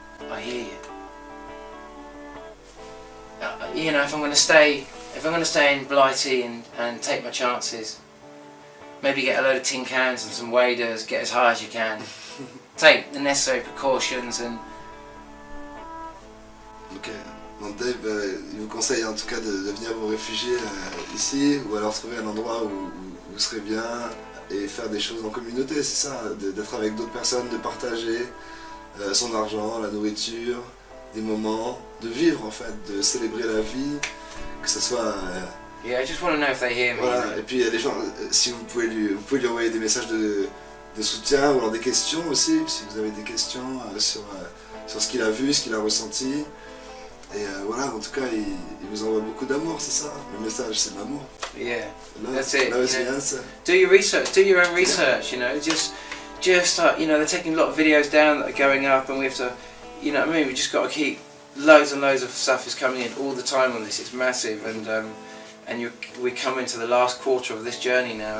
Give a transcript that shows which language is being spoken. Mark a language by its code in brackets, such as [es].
[en] I hear you. You know, if I'm going to stay in Blighty and take my chances, maybe get a load of tin cans and some waders, get as high as you can, take the necessary precautions and... [fr] Ok, donc Dave, il vous conseille en tout cas de venir vous réfugier ici, ou alors trouver un endroit où vous serez bien et faire des choses en communauté, c'est ça, d'être avec d'autres personnes, de partager son argent, la nourriture, des moments, de vivre en fait, de célébrer la vie, que ce soit... [en] Yeah, I just want to know if they hear me. [fr] Voilà, et puis il y a des gens, si vous pouvez lui envoyer des messages de soutien ou alors des questions aussi, si vous avez des questions sur ce qu'il a vu, ce qu'il a ressenti. Et voilà, en tout cas, il vous envoie beaucoup d'amour, c'est ça. Le message, c'est de l'amour. [en] Yeah, that's it. [fr] Là aussi, hein, ça. [en] Do your research, do your own research, you know, just you know, they're taking a lot of videos down that are going up, and we have to, you know what I mean, we just got to keep loads and loads of stuff is coming in all the time on this. It's massive, and we come into the last quarter of this journey now.